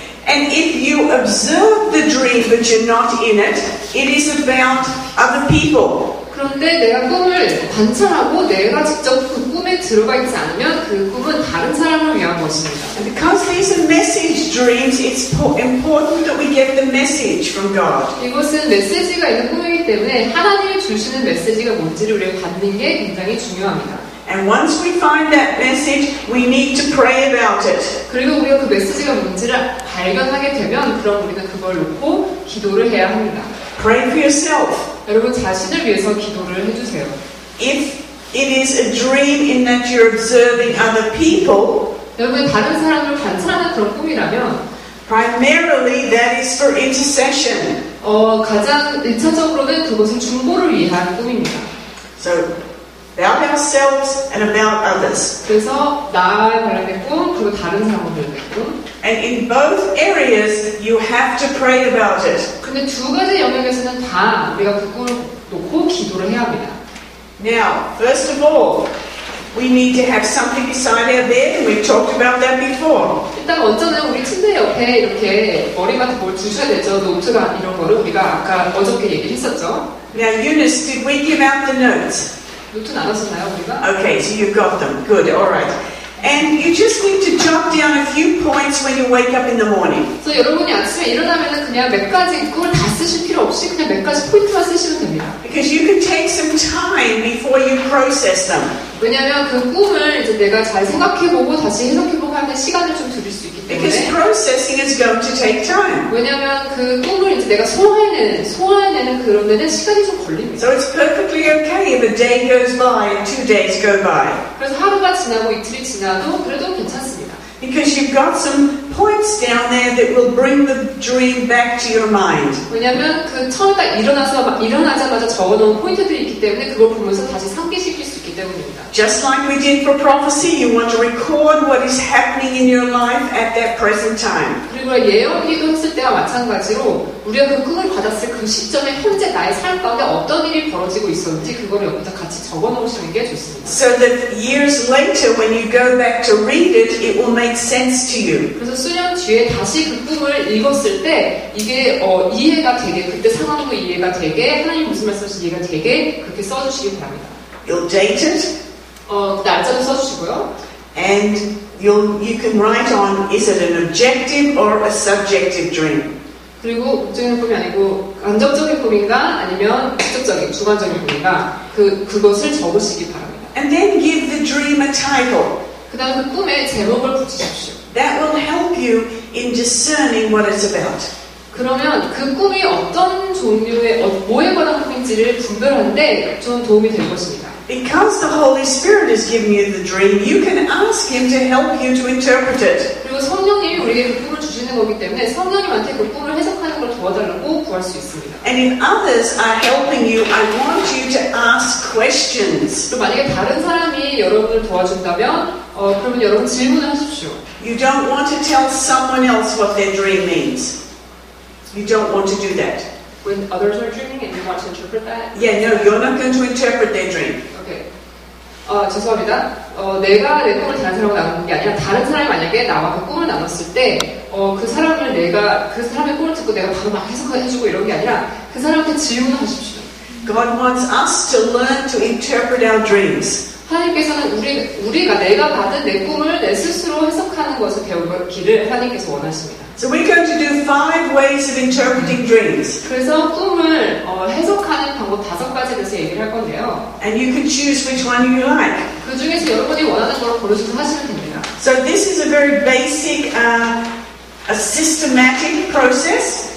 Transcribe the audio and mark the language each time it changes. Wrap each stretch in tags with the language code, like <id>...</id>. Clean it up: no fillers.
<en>And if you observe the dream but you're not in it, it is about other people.</en> <ko>그런데 내가 꿈을 관찰하고 내가 직접 그 꿈에 꿈에 들어가 있지 않으면 그 꿈은 다른 사람을 위한 것입니다.</ko> <en>And because these are message dreams, it's important that we get the message from God.</en> <ko>이것은 메시지가 있는 꿈이기 때문에 하나님이 주시는 메시지가 뭔지를 우리가 받는 게 굉장히 중요합니다.</ko> <en>And once we find that message, we need to pray about it.</en> <ko>그리고 우리가 그 메시지가 뭔지를 발견하게 되면 그럼 우리는 그걸 놓고 기도를 해야 합니다.</ko> <en>Pray for yourself.</en> <ko>여러분 자신을 위해서 기도를 해주세요.</ko> <en>If it is a dream in that you're observing other people,</en> <ko>여러분 다른 사람을 관찰하는 그런 꿈이라면</ko> <en>primarily that is for intercession.</en> <ko>가장 1차적으로는 그것은 중보를 위한 꿈입니다.</ko> <en>So, about ourselves and about others.</en> <ko>그래서 나와 관련된 꿈, 그리고 다른 사람과 관련된 꿈.</ko> <en>And in both areas, you have to pray about it.</en> <ko>근데 두 가지 영역에서는 다 우리가 그 꿈을 놓고 기도를 해야 합니다.</ko> <en>Now, first of all, we need to have something beside our bed, and we've talked about that before.</en> <ko>일단 먼저는 우리 침대 옆에 이렇게 머리 같은 뭘 두셔야 되죠. 노트가 이런 거를 우리가 아까 어저께 얘기를 했었죠.</ko> <en>Now, Eunice, did we give out the notes?</en> <ko>노트 나눴었나요, 우리가?</ko> <en>Okay, so you've got them. Good, all right. And you just need to jot down a few points when you wake up in the morning.</en> <ko>그래서 여러분이 아침에 일어나면은 그냥 몇 가지 꿈을 다 쓰실 필요 없이 그냥 몇 가지 포인트만 쓰시면 됩니다.</ko> <en>Because you can take some time before you process them.</en> <ko>왜냐하면 그 꿈을 이제 내가 잘 생각해보고 다시 해석해보고 하는 시간을 좀 드릴 수 있기</ko> <en>Because</en> <ko>때문에.</ko> <en>processing is going to take time.</en> <ko>왜냐하면 그 꿈을 이제 내가 소화해내는 그런 데는 시간이 좀 걸립니다.</ko> <en>So it's perfectly okay if a day goes by and 2 days go by.</en> <ko>그래서 하루가 지나고 이틀이 지나도 그래도 괜찮습니다.</ko> <en>Because you've got some points down there that will bring the dream back to your mind.</en> <ko>왜냐하면 그 처음에 딱 일어나자마자 적어놓은 포인트들이 있기 때문에 그걸 보면서 다시 상기시킬 수 있기 때문입니다.</ko> <en>Just like we did for prophecy, you want to record what is happening in your life at that present time.</en> <ko>그리고 예언기도 했을 때와 마찬가지로 우리가 그 꿈을 받았을 그 시점에 현재 나의 삶 가운데 어떤 일이 벌어지고 있었는지 그거를 옆에다 같이 적어놓으시는 게 좋습니다.</ko> <en>So that years later when you go back to read it, it will make sense to you.</en> <ko>그래서 수년 뒤에 다시 그 꿈을 읽었을 때 이게 이해가 되게 그때 상황도 이해가 되게 하나님 무슨 말씀하신지 이해가 되게 그렇게 써주시기 바랍니다.</ko> <en>You'll date it.</en> <ko>날짜도 써주시고요.</ko> <en>And you can write on, is it an objective or a subjective dream?</en> <ko>그리고 목적인 꿈이 아니고 간접적인 꿈인가 아니면 직접적인 주관적인 꿈인가 그것을 적으시기 바랍니다.</ko> <en>And then give the dream a title.</en> <ko>그 다음 그 꿈에 제목을 붙이십시오.</ko> <en>That will help you in discerning what it's about.</en> <ko>그러면 그 꿈이 어떤 종류의 뭐에 관한 꿈인지를 분별하는데 좀 도움이 될 것입니다.</ko> <en>Because the Holy Spirit is giving you the dream, you can ask Him to help you to interpret it.</en> <ko>그리고 성령님이 우리에게 그 꿈을 주시는 거기 때문에 성령님한테 그 꿈을 해석하는 걸 도와달라고 구할 수 있습니다.</ko> <en>And if others are helping you, I want you to ask questions.</en> <ko>그리고 만약에 다른 사람이 여러분을 도와준다면 그러면 여러분 질문을 하십시오.</ko> <en>You don't want to tell someone else what their dream means. You don't want to do that. When others are dreaming and you want to interpret that? Yeah, no, you're not going to interpret their dream.</en> <ko>Okay. 죄송합니다. 내가 내 꿈을 다른 사람하고 나누는 게 아니라 다른 사람이 만약에 나와 그 꿈을 나눴을 때 그 사람의 꿈을 듣고 내가 바로 막 해석해주고 이런 게 아니라 그 사람한테 질문을 하십시오.</ko> <en>God wants us to learn to interpret our dreams.</en> <ko>하나님께서는 우리가 내가 받은 내 꿈을 내 스스로 해석하는 것을 배우기를 하나님께서 원하십니다.</ko> <en>So we're going to do 5 ways of interpreting dreams.</en> <ko>그래서 꿈을 해석하는 방법 5가지에 대해서 얘기를 할 건데요.</ko> <en>And you can choose which one you like.</en> <ko>그 중에서 여러분이 원하는 걸 고르셔서 하시면 됩니다.</ko> <en>So this is a very basic, a systematic process.</en>